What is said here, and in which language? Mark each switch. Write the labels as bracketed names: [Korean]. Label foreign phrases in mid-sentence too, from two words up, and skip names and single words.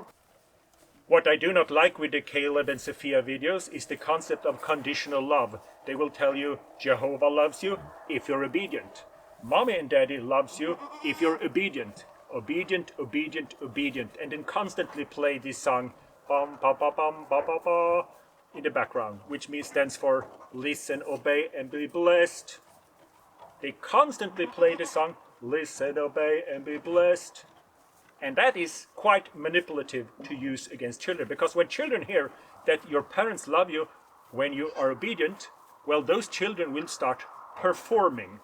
[English] What I do not like with the Caleb and Sophia videos is the concept of conditional love. They will tell you Jehovah loves you if you're obedient. Mommy and Daddy loves you if you're obedient. Obedient, obedient, obedient. And then constantly play this song bum, ba, ba, bum, ba, ba, ba, in the background, which stands for listen, obey, and be blessed. They constantly play the song, listen, obey, and be blessed. And that is quite manipulative to use against children, because when children hear that your parents love you when you are obedient, well, those children will start performing.